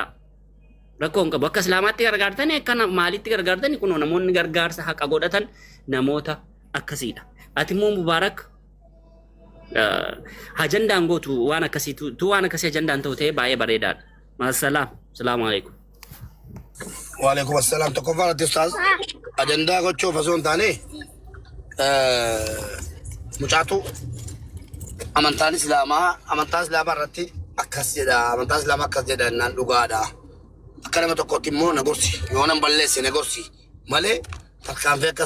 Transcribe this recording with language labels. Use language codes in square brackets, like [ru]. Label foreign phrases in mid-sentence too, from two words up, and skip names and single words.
[om] Rakkoo hin qabu akka islaamaatti gargaartani akka maalitti gargaartani kun namoonni gargaarsa haqa godhatan namoota akkasiidha. Ati immoo Mubaarak ajandaan gootu waan akkasii tu waan akkasii ajandaan ta'u ta'ee baay'ee bareedaadha. [ar] مع السلام. السلام عليكم. وعليكم السلام تكفى استاذ [om] اجندا gochoo fasoon taane mucaatu amantaan islaamaa irratti akkas jedha amantaan islaamaa akkas jedha naan dhugaadha akka nama tokkotti immoo na gorsi yoo nan balleesse na gorsi malee tarkaanfii akka